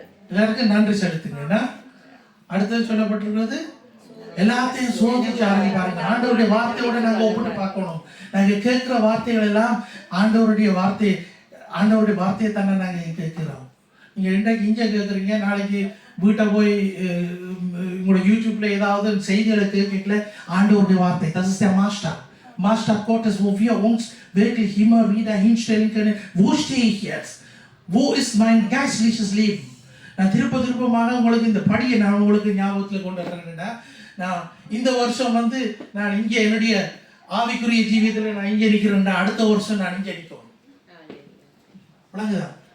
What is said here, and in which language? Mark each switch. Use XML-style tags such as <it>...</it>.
<ta>எல்லாருக்கும் நன்றி செலுத்துங்க. அடுத்தது சொல்லப்பட்டிருக்கிறது, எல்லாத்தையும் சோதிச்சு ஆரம்பிப்பாருங்க. ஆண்டவருடைய வார்த்தையோட நாங்கள் ஒப்பிட்டு பார்க்கணும். நாங்கள் கேட்கிற வார்த்தைகள் எல்லாம் ஆண்டவருடைய வார்த்தையை தானே நாங்கள் கேட்கிறோம். நீங்கள் இன்றைக்கு இங்கே கேட்குறீங்க, நாளைக்கு வீட்டை போய் உங்களோட யூடியூப்ல ஏதாவது செய்திகளை கேட்கல. ஆண்டவருடைய வார்த்தை,</ta> <de>das ist der Maßstab Gottes, wo wir uns wirklich immer wieder hinstellen können. Wo stehe ich jetzt? Wo ist mein geistliches Leben?</de> <ta>நான் திருப்பமாக உங்களுக்கு இந்த படியை நான் உங்களுக்கு ஞாபகத்தில் கொண்டு வரேன்னா, நான் இந்த வருஷம் நான் இங்கே என்னுடைய ஆவிக்குரிய ஜீவியத்தில் நான் இங்கே நிற்கிறேன்னா, அடுத்த வருஷம் நான் இங்கே நிற்கும். விளங்குதான்?</ta>